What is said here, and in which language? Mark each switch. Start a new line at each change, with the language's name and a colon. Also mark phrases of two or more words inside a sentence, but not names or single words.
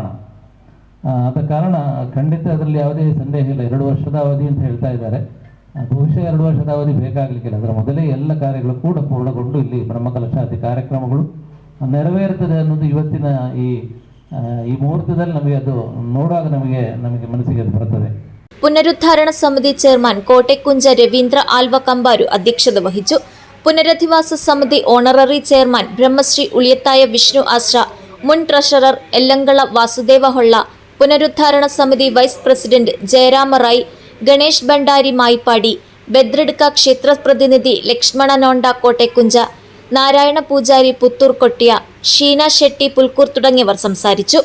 Kannada: ಆದ ಕಾರಣ ಖಂಡಿತ ಅದರಲ್ಲಿ ಯಾವುದೇ ಸಂದೇಹ ಇಲ್ಲ. 2 ವರ್ಷದ ಅವಧಿ ಅಂತ ಹೇಳ್ತಾ ಇದ್ದಾರೆ. ಬಹುಶಃ 2 ವರ್ಷದ ಅವಧಿ ಬೇಕಾಗಲಿಕ್ಕಿಲ್ಲ. ಅದರ ಮೊದಲೇ ಎಲ್ಲ ಕಾರ್ಯಗಳು ಕೂಡ ಪೂರ್ಣಗೊಂಡು ಇಲ್ಲಿ ಬ್ರಹ್ಮಕಲಶಾದಿ ಕಾರ್ಯಕ್ರಮಗಳು ನೆರವೇರುತ್ತದೆ ಅನ್ನೋದು ಇವತ್ತಿನ ಈ ಮುಹೂರ್ತದಲ್ಲಿ ನಮಗೆ ಅದು ನೋಡುವಾಗ ನಮಗೆ ಮನಸ್ಸಿಗೆ ಅದು ಬರುತ್ತದೆ.
Malayalam: പുനരുദ്ധാരണ സമിതി ചെയർമാൻ കോട്ടക്കുഞ്ച രവീന്ദ്ര ആൽവ കമ്പാരു അധ്യക്ഷത വഹിച്ചു. പുനരധിവാസ സമിതി ഓണററി ചെയർമാൻ ബ്രഹ്മശ്രീ ഉളിയത്തായ വിഷ്ണു ആശ്ര, മുൻ ട്രഷറർ എല്ലങ്കള വാസുദേവ ഹൊള്ള, പുനരുദ്ധാരണ സമിതി വൈസ് പ്രസിഡന്റ് ജയരാമ റായ്, ഗണേഷ് ഭണ്ഡാരി മായിപ്പാടി, ബദ്രടുക്ക ക്ഷേത്ര പ്രതിനിധി ലക്ഷ്മണ നോണ്ട കോട്ടക്കുഞ്ച, നാരായണ പൂജാരി പുത്തൂർ കൊട്ടിയ, ഷീന ഷെട്ടി പുൽക്കൂർ തുടങ്ങിയവർ സംസാരിച്ചു.